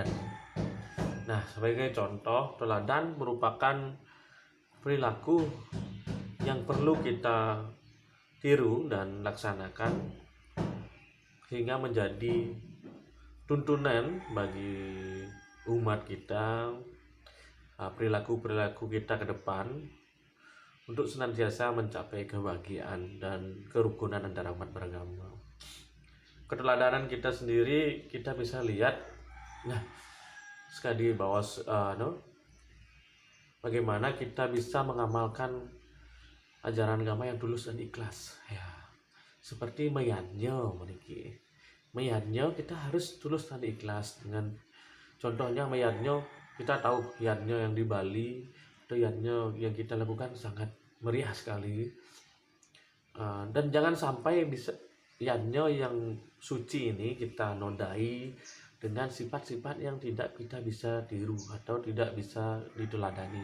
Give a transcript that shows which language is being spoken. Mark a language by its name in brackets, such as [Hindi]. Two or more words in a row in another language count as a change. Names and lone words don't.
[Indonesian] Nah, sebagai contoh, teladan merupakan perilaku yang perlu kita tiru dan laksanakan sehingga menjadi tuntunan bagi umat kita, perilaku kita ke depan untuk senantiasa mencapai kebahagiaan dan kerukunan antara umat beragama. Keteladanan kita sendiri kita bisa lihat, nah sekali bahwa bagaimana kita bisa mengamalkan ajaran agama yang tulus dan ikhlas. Ya, seperti [Balinese] meyanyo meniki. [Indonesian] Meyanyo kita harus tulus dan ikhlas. Dengan contohnya meyanyo, kita tahu yanyo yang di Bali atau yanyo yang kita lakukan sangat meriah sekali. Dan jangan sampai bisa yanyo yang suci ini kita nodai dengan sifat-sifat yang tidak kita bisa tiru atau tidak bisa diteladani.